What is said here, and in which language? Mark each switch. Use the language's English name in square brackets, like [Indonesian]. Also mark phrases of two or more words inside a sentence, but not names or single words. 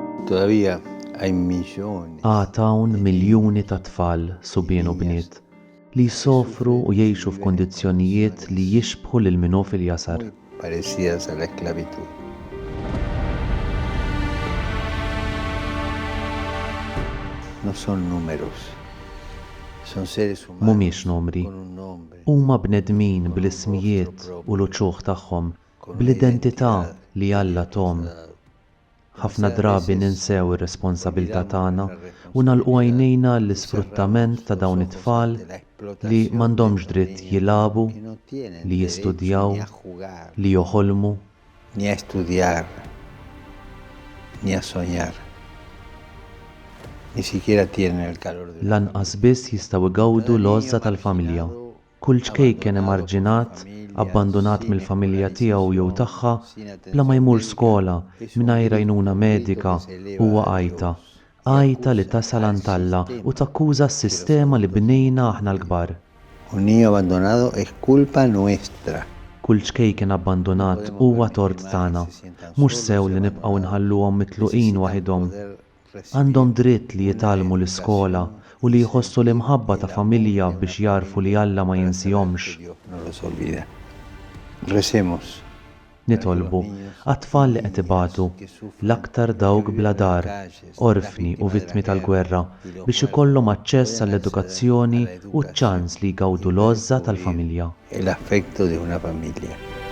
[Spanish] todavía hay millones [Maltese] Għatawn miljuni ta' tfal, subien u bniet, li jsofru u jgħixu f'kondizzjonijiet li jixbħu lil minhu fil-jasar. [Spanish] muy parecidas a la esclavitud. No son números, son seres humanos [Maltese] Mhumiex numri, [Spanish] con un nombre, [Maltese] huma bnedmin bl-ismijiet u l-uċuħ tagħhom, bl-identità li Alla tom. Ħafna drabi ninsew ir-responsabbiltà tagħna u nagħlqu għajnejna l-isfruttament ta' dawn it-tfal li m'għandhomx dritt jilagħbu, [Spanish] que no tienen [Maltese] li [Spanish] derecho [Maltese] jistudjaw, [Spanish] ni a jugar, [Maltese] li joħolmu, [Spanish] ni a estudiar, ni a soñar. Ni siquiera tienen el calor de [Maltese] lanqas biss jistgħu jgawdu l-għożża tal-familja. Kull ċkejken emarġinat, abbandonat mill-familja tiegħu jew tagħha, bla ma jmur skola mingħajr għajnuna medika huwa għajta li tasal għand Alla u takkuża s-sistema li bnejna aħna l-kbar. [Spanish] Un niño abandonado es culpa nuestra. [Maltese] Kull ċkejken abbandonat huwa tort tagħna, mhux sew li nibqgħu nħalluhom mitluqin waħedhom. Għandhom dritt li jitalmu l-iskola u li jħossu l-imħabba ta' familja biex jarfu li Alla ma jinsihomx. [Spanish] Dios no los olvida. Recemos. [Maltese] Nitolbu għat-tfal li qed ibatu, l-aktar dawk bla dar, orfni u vittmi tal-gwerra biex ikollhom aċċess għall-edukazzjoni u ċ-ċans li jgawdu l-għożża tal-familja. [Spanish] El afecto de una familia.